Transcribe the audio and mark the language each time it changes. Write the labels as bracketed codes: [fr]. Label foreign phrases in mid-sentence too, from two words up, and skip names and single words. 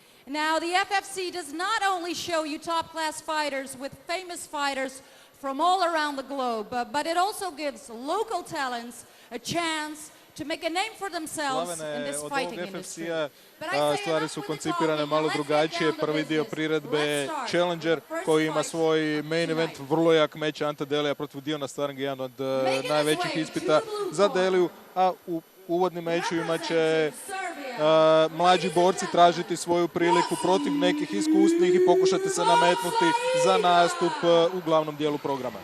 [en] Now, the FFC does not only show you top-class fighters with famous fighters from all around the globe, but it also gives local talents a chance to make a name for themselves in this fighting industry. [hr] Stvari su koncipirane malo drugačije. Prvi dio priredbe je Challenger koji ima svoj [en] main event, [hr] vrlo jak meč Ante Delija protiv Diona Starringa, jedan od najvećih ispita za Deliju, a u uvodnim mečevima će mlađi borci tražiti svoju priliku protiv nekih iskusnih i pokušati se nametnuti za nastup u glavnom dijelu programa.